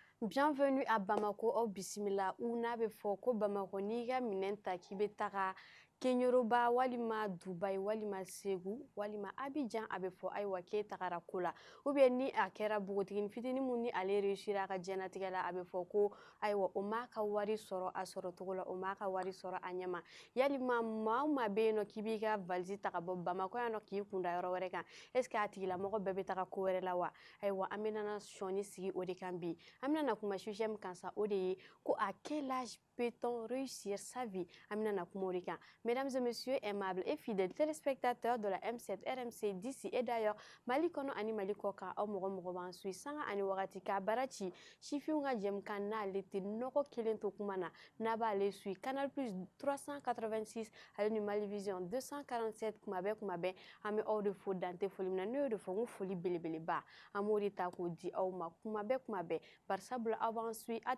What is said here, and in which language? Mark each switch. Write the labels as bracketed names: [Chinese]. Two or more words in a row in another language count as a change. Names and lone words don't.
[French] bienvenue à Bamako au Bismillah où [Bambara] n'a be fɔ ko Bamako n'i ka minɛn ta k'i bɛ taga Kenyoroba walima Dubai walima Segu walima Abidjan a bɛ fɔ ayiwa k'e tagara ko la [French] ou bien [Bambara] ni a kɛra bogotigini fitinin mun ni ale réussir a ka diɲɛnatigɛ la a bɛ fɔ ko ayiwa o m'a ka wari sɔrɔ a sɔrɔ cogo la o m'a ka wari sɔrɔ a ɲɛma yalima maa o maa bɛ yen nɔ k'i b'i ka valise ta ka bɔ Bamako yan nɔ k'i kunda yɔrɔ wɛrɛ kan [French] est ce que [Bambara] a tigilamɔgɔ bɛɛ bɛ taga ko wɛrɛ la wa ayiwa an bɛna sɔnni sigi o de kan bi an bɛna kuma sujet min kan sa o de ye ko [French] à quel âge peut-on réussir sa vie [Bambara] an bɛna kuma o de kan [French] mesdames et messieurs aimables et fidèles téléspectateurs de la M7 RMC d'ici et d'ailleurs [Bambara] Mali kɔnɔ ani Mali kɔ kan aw mɔgɔ mɔgɔ b'an suit sanga ani wagati k'a baara ci sifinw ka jɛmukan n'ale tɛ nɔgɔ kelen to kuma na n'a b'ale suit Canal Plus 386 ale ni Mali Vision 247 kuma bɛɛ an bɛ aw de fo dante foli min na n'o de fɔ n ko foli belebeleba an b'o de ta k'o di aw ma kuma bɛɛ bari sabula aw b'an suit a